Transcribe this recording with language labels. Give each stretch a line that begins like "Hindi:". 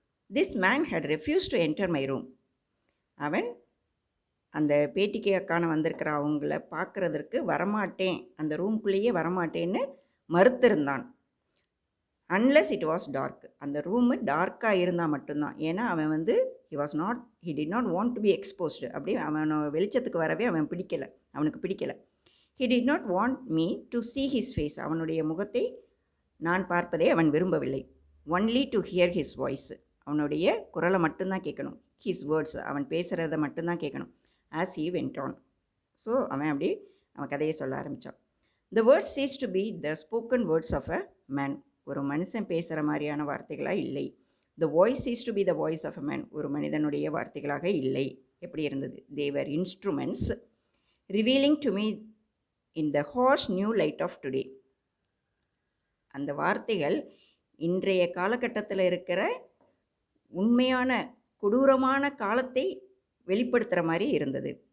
English: This man had refuse to enter my room.
Tamil: அவன் அந்த பேட்டிக்கான வந்திருக்கிற அவங்கள பார்க்குறதற்கு வரமாட்டேன், அந்த ரூம்குள்ளேயே வரமாட்டேன்னு மறுத்திருந்தான்.
English: Unless it was dark.
Tamil: அந்த ரூமு டார்க்காக இருந்தால் மட்டும்தான். ஏன்னா அவன்
English: He did not want to be exposed.
Tamil: அப்படி வெளிச்சத்துக்கு வரவே அவனுக்கு பிடிக்கலை.
English: He did not want me to see his face.
Tamil: அவனுடைய முகத்தை நான் பார்ப்பதை அவன் விரும்பவில்லை.
English: Only to hear his voice.
Tamil: அவனுடைய குரலை மட்டும்தான் கேட்கணும்.
English: His words,
Tamil: அவன் பேசுகிறத மட்டும்தான் கேட்கணும்.
English: As he went on.
Tamil: So அவன் கதையை சொல்ல ஆரம்பித்தான்.
English: The words ceased to be the spoken words of a man.
Tamil: ஒரு மனுஷன் பேசுகிற மாதிரியான வார்த்தைகளாக இல்லை.
English: The voice ceased to be the voice of a man.
Tamil: ஒரு மனிதனுடைய வார்த்தைகளாக இல்லை. எப்படி இருந்தது?
English: They were instruments revealing to me in the harsh new light of today.
Tamil: அந்த வார்த்தைகள் இன்றைய காலகட்டத்தில் இருக்கிற உண்மையான கொடூரமான காலத்தை வெளிப்படுத்துகிற மாதிரி இருந்தது.